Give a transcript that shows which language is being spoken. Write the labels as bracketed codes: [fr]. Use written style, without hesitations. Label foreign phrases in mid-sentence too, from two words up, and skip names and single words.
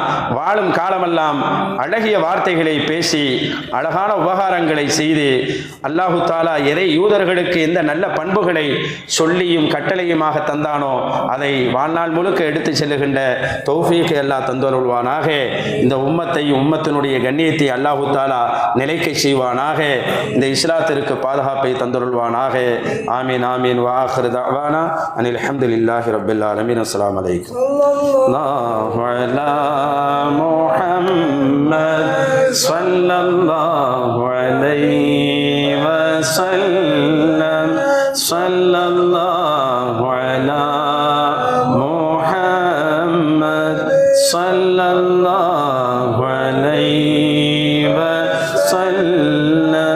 [ta] வாழும் காலமெல்லாம் அழகிய வார்த்தைகளை பேசி அழகான உபகாரங்களை செய்து [ar] الله تعالى [ta] எதை யூதர்களுக்கு எந்த நல்ல பண்புகளை சொல்லியும் கட்டளையுமாக தந்தானோ அதை வாழ்நாள் முழுக்க எடுத்து செல்லுகின்ற தௌஃபீக்கை அல்லாஹ் தந்தருள்வானாக. இந்த உம்மத்தையும் உம்மத்தினுடைய கண்ணியத்தை [ar] الله تعالى [ta] நிலைக்க செய்வானாக. இந்த இஸ்லாத்திற்கு பாதுகாப்பை தந்தருள்வானாக. [ar] آمين آمين. வா آخر دعوانا أن الحمد لله رب العالمين. السلام عليكم. الله على محمد صلى الله عليه وسلم. صلى الله على محمد صلى الله عليه وسلم.